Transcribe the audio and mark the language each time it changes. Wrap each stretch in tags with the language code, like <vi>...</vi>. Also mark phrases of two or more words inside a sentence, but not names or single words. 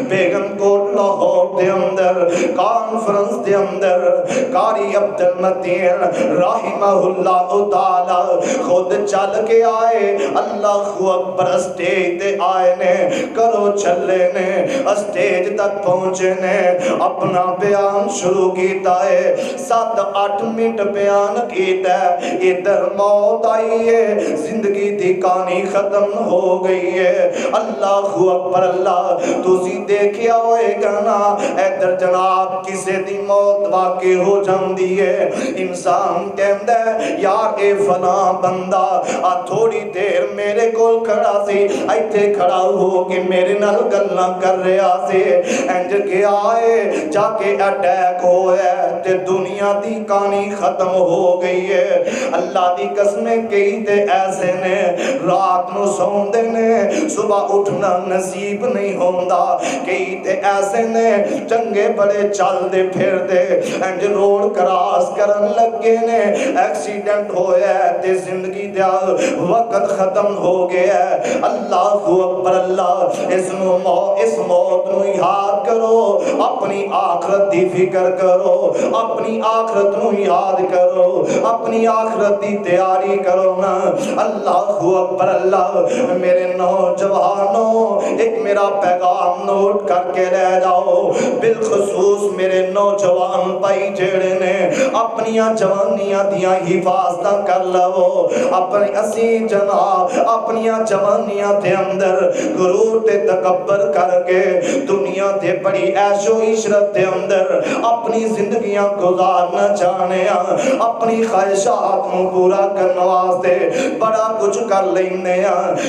<pa>بیگم کوٹ لاہور دے اندر کانفرنس دے اندر قاری عبد المتین رحمہ اللہ تعالی خود چل کے آئے،</pa> <ar>اللہ اکبر</ar> <pa>اسٹیج تے آئے نے، کرو چلے نے، اسٹیج تک پہنچے نے، اپنا بیان شروع کیتا ہے، 7-8 منٹ بیان کیتا ہے، ادھر موت آئی ہے، زندگی دی کہانی ختم ہو گئی ہے۔ اللہ اکبر اللہ، تسی دیکھیا ہوئے گا نا ادھر جناب کسے دی موت واقع ہو جاندی ہے، انسان کہندا ہے یار اے فلاں بندہ آ تھوڑی دیر میرے کول کھڑا سی، ایتھے کھڑا ہو کے میرے نال گلاں کر رہا سی، انج کے آئے جا کے اٹیک ہویا تے دنیا دی کہانی ختم ہو گئی ہے۔ اللہ دی قسمیں کئی تے ایسے نے رات نو سوندے نے، صبح اٹھنا نصیب نہیں ہوندا، کئی تے ایسے نے چنگے بڑے چل دے پھر دے انج روڈ کراس کرن لگے نے، ایکسیڈنٹ ہویا تے زندگی دا وقت ختم ہو گیا ہے۔</pa> <ar>اللہ اکبر اللہ،</ar> <pa>اس موت نو یاد کرو، اپنی آخرت دی فکر کرو، اپنی آخرت نو یاد کرو، اپنی آخرت دی تیاری کرو نا۔</pa> <ar>اللہ اکبر اللہ،</ar> <ur>میرے نوجوانوں ایک میرا پیغام نوٹ کر کے رہ جاؤ، بالخصوص میرے</ur> <pa>نوجوان بھائی جڑے نے اپنیاں جوانیاں دیاں حفاظتاں کر لو، اپنی اسی جناب اپنیاں جوانیاں دے اندر غرور تے تکبر کر کے دنیا دے بڑی عیش و عشرت دے اندر اپنی زندگیاں گزارنا چاہنے ہیں،</pa> <ur>اپنی خواہشات کو پورا کرنے واسطے بڑا کچھ کر لینے ہیں۔</ur>